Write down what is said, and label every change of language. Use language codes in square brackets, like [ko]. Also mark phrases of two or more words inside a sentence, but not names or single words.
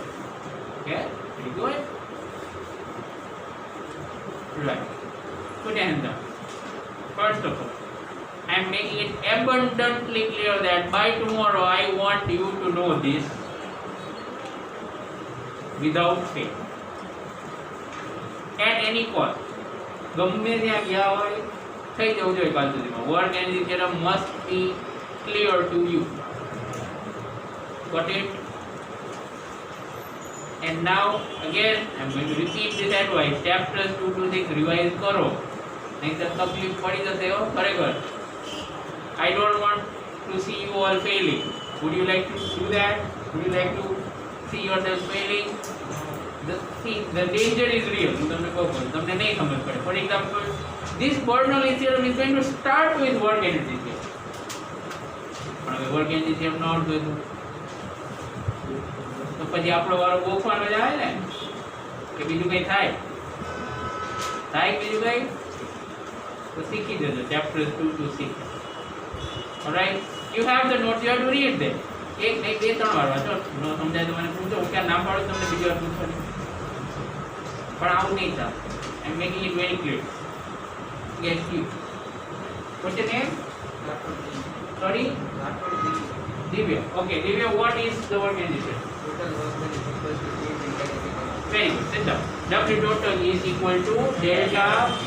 [en] Okay, very good. Right. Put your hand down. First of all, I am making it abundantly clear that by tomorrow I want you to know this without fail. At any cost. [gu] ગમે ત્યાં ગયા હોય થઈ જવું જોઈએ કાલ સુધીમાં [en] work energy theorem must be clear to you. Got it? And now again I'm going to repeat this advice. Chapters 2 to 6 revise [gu] કરો નહીંતર તકલીફ પડી જશે હો ખરેખર. [en] I don't want to see you all failing. Would you like to do that? Would you like to see yourself failing? The danger is real. [gu] તમને કહું તમને નહીં સમજ પડે. [en] For example, this Bernoulli theorem is going to start with work energy theorem. [gu] પણ હવે [en] work energy theorem [gu] ન આવડતું હોય તો પછી આપણો વારો ગોખવાનો જ આવે ને કે બીજું કંઈ થાય બીજું કંઈ તો શીખી જજો [en] chapters 2 to 6. Alright, you have the notes, you have to read them. [gu] એક નહીં બે ત્રણ વાર વાંચો ન સમજાય તો મને પૂછો હું ક્યાં ના પાડું તમને બીજી વાર પૂછવાની પણ આવું નહીં થાય. [en] I'm making it very clear. Yes, you. What's your name? Sorry? Divya. Okay, Divya, what is the work energy theorem? Very good, sit down. W total is equal to delta T.